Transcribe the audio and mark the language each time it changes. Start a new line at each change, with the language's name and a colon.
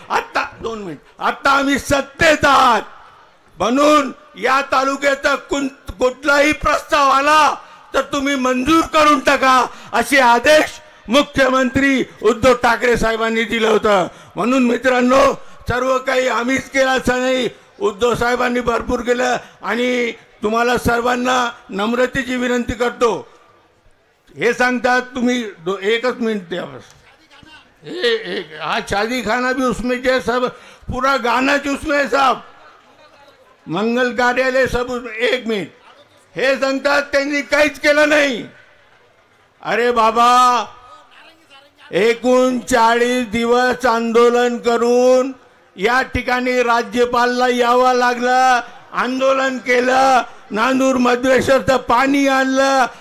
Marathi: आता 2 मिनिट, आता आम्ही सत्तेत आहात. म्हणून या तालुक्याचा कुठलाही प्रस्ताव आला तर तुम्ही मंजूर करून टाका, असे आदेश मुख्यमंत्री उद्धव ठाकरे साहेबांनी दिलं होतं. म्हणून मित्रांनो, सर्व काही आम्हीच केलं असं नाही, उद्धव साहेबांनी भरपूर केलं. आणि तुम्हाला सर्वांना नम्रतेची विनंती करतो. हे सांगतात तुम्ही एकच मिनिट द्या बस.
Hindi: हाँ शादी खाना भी उसमें जो सब पूरा गाना जो उसमें है साहब, मंगल कार्यालय सब.
Marathi: 1 मिनिट. हे सांगतात त्यांनी काहीच केलं नाही. अरे बाबा, 39 दिवस आंदोलन करून या ठिकाणी राज्यपालला यावं लागलं. आंदोलन केलं, नांदूर मधवेश्वरचं पाणी आणलं.